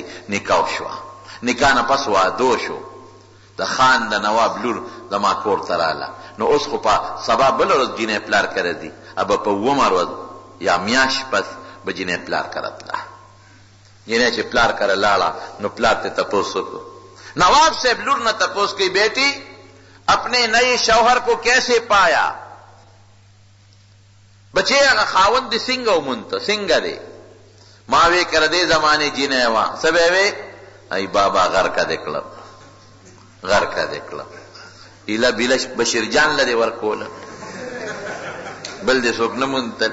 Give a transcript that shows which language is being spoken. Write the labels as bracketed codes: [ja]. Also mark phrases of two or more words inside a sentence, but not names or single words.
[ps] نکاح شوه، نکاح نه پس واده شو، د خان د نواب لور زما کور ته راله. نو اوس خو په سبا بله ورځ جینۍ پلار کره دي، ابه په اوومه ورځ یا میاشت پس به جینۍ پلار کره تله. جینۍ چې پلار کره لاړه نو پلار ته تپوس وکړو. نواب صاحب لور نه تپوس کوي، [ur] بیٹی اپنے نئے شوہر کو کیسے پایا؟ [ps] بچے هغه خاوند دې څنګه ومونته، څنګه دی؟ ما وی کر دې زمانې جینۍ وه، څه به وی؟ ای بابا غر کا دې کړم، غر کا دې کړم. ایله بیله بشیر جان له دې ورکوله، بل دې څوک نه مونتل.